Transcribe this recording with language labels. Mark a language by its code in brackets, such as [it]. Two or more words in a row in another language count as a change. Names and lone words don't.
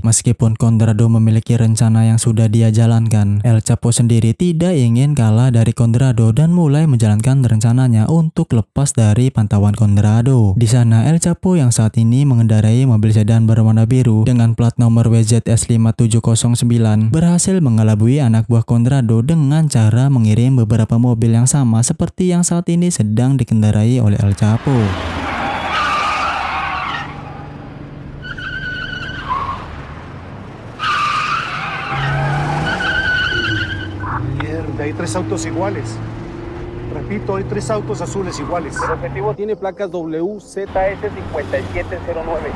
[id] Meskipun Conrado memiliki rencana yang sudah dia jalankan, El Chapo sendiri tidak ingin kalah dari Conrado dan mulai menjalankan rencananya untuk lepas dari pantauan Conrado. Di sana El Chapo yang saat ini mengendarai mobil sedan berwarna biru dengan plat nomor WZS5709 berhasil mengelabui anak buah Conrado dengan cara mengirim beberapa mobil yang sama seperti yang saat ini sedang dikendarai oleh El Chapo. [es] Mierda, hay 3 autos iguales. Repito, hay 3 autos azules iguales. El objetivo tiene placas WZS5709.